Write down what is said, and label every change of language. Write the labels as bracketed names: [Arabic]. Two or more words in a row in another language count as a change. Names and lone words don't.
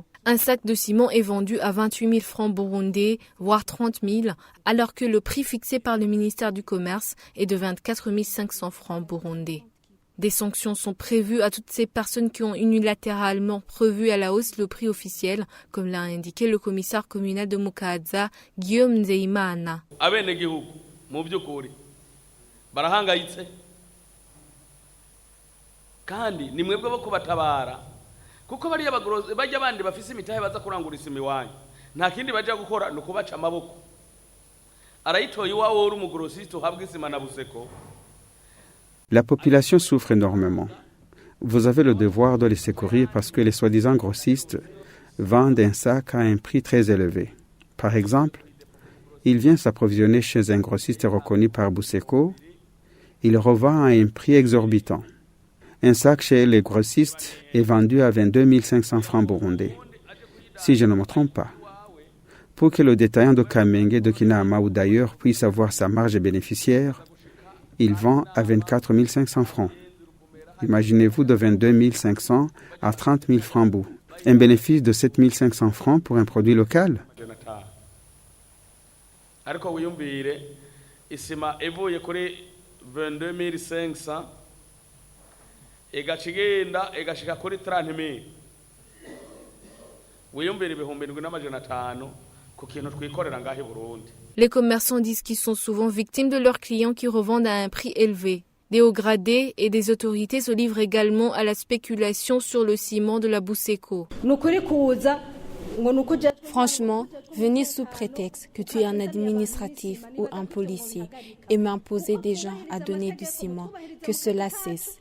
[French] Un sac de ciment est vendu à 28 000 francs burundais, voire 30 000, alors que le prix fixé par le ministère du Commerce est de 24 500 francs burundais. Des sanctions sont prévues à toutes ces personnes qui ont unilatéralement revu à la hausse le prix officiel, comme l'a indiqué le commissaire communal de Mukaza, Guillaume Nzeimana. [Rundi] Abenegihugu mu byukuri barahangayitse kandi ni mwebwe bo kubatabara kuko bari abagorozi bajya bandi bafise imitahe baza kurangura isimi wanyu nta kindi baje gukora no kubaca amaboko arayitoye iwawe uri umugorosiste uhabwa isima na Buseko. [French] La population souffre énormément. Vous avez le devoir de les secourir parce que les soi-disant grossistes vendent un sac à un prix très élevé. Par exemple, il vient s'approvisionner chez un grossiste reconnu par Buseko, il revend à un prix exorbitant. Un sac chez les grossistes est vendu à 22 500 francs burundais, si je ne me trompe pas. Pour que le détaillant de Kamenge, de Kinama ou d'ailleurs puisse avoir sa marge bénéficiaire, il vend à 24 500 francs. Imaginez-vous de 22 500 à 30 000 francs bout. Un bénéfice de 7 500 francs pour un produit local. [Rundi] Ariko wiyumvire isima evuye kuri 22 500 egachigenda egashika kuri 30 000 wiyumvire ibihumbi 7,500 ku kintu twikorera ngahe Burundi. [French] Les commerçants disent qu'ils sont souvent victimes de leurs clients qui revendent à un prix élevé. Des hauts gradés et des autorités se livrent également à la spéculation sur le ciment de la Buseko. Franchement, venir sous prétexte que tu es un administratif ou un policier et m'imposer des gens à donner du ciment, que cela cesse.